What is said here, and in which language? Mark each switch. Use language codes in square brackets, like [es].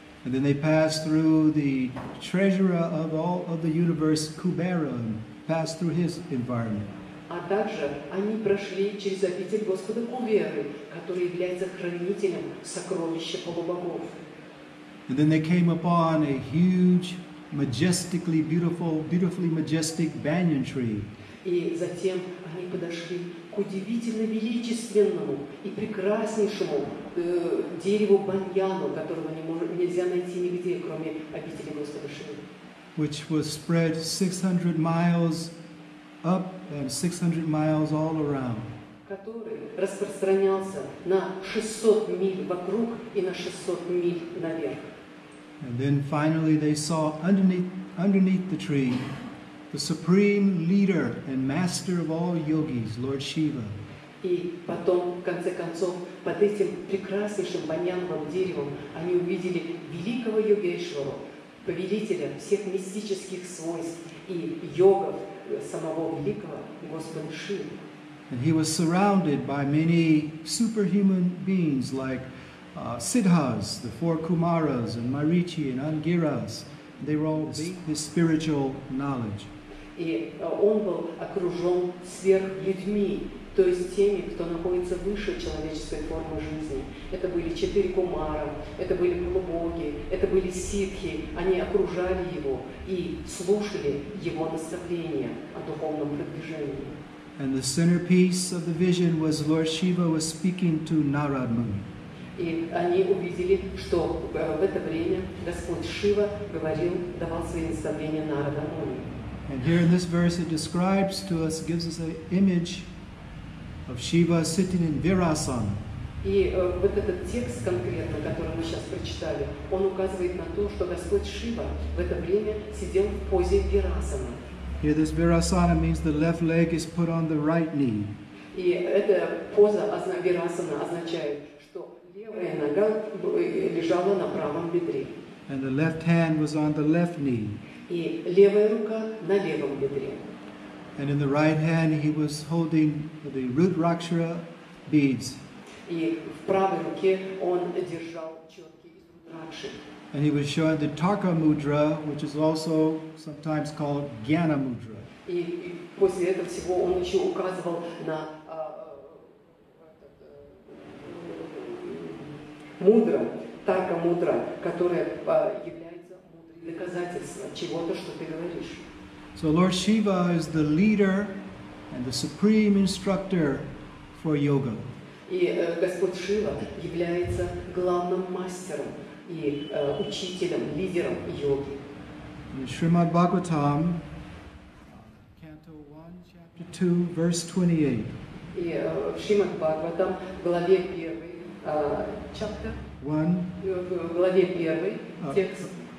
[en] And then they passed through the treasurer of all of the universe, Kubera, and passed through his environment. [ru] А также они прошли через обитель Господа Куверы, который является хранителем сокровища полубогов. [en] And then they came upon a huge, majestically beautiful, beautifully majestic banyan tree. [ru] И затем они подошли к удивительно величественному и прекраснейшему дереву баньяну, которого нельзя найти нигде, кроме обители Господа Шивы. [en] Which was spread 600 miles up and 600 miles all around. [ru] Который распространялся на 600 миль вокруг и на 600 миль наверх. [en] And then finally they saw underneath the tree the supreme leader and master of all yogis, Lord Shiva. [ru] И потом, в конце концов, под этим прекраснейшим баньяновым деревом они увидели великого йогешвару, повелителя всех мистических свойств и йогов самого великого Господа Шивы. [en] And he was surrounded by many superhuman beings like Siddhas, the four Kumaras, and Marichi and Angiras. They were all his spiritual knowledge. [ru] И он был окружен сверхлюдьми, то есть теми, кто находится выше человеческой формы жизни. Это были 4 кумара, это были полубоги, это были ситхи. Они окружали его и слушали его наставления о духовном продвижении. [en] And the centerpiece of the vision was Lord Shiva was speaking to Narad Muni. [ru] И они увидели, что в это время Господь Шива давал свои наставления Нарада Муни. [en] And here in this verse it describes to us, gives us an image of Shiva sitting in Virasana. [ru] И вот этот текст конкретно, который мы сейчас прочитали, он указывает на то, что Господь Шива в это время сидел в позе Вирасана. [en] Here this Virasana means the left leg is put on the right knee. [ru] И эта поза Вирасана означает, что левая нога лежала на правом бедре. [en] And the left hand was on the left knee. [ru] И левая рука на левом бедре. [en] And in the right hand he was holding the Rudrakshara beads. [ru] И в правой руке он держал четки из Рудракши. [en] And he was showing the Tarka Mudra, which is also sometimes called Jnana Mudra. [ru] И после этого всего он еще указывал на мудра, Тарка Мудра, которая является мудрой доказательством чего-то, что ты говоришь. [en] So Lord Shiva is the leader and the supreme instructor for yoga. [ru] И Господь Шива является главным мастером и учителем, лидером йоги. [en] In Srimad Bhagavatam, Canto 1, Chapter 2, verse 28. [ru] И в Шримад Бхагаватам, главе 1, [en] chapter, [ru] в главе 1, текст,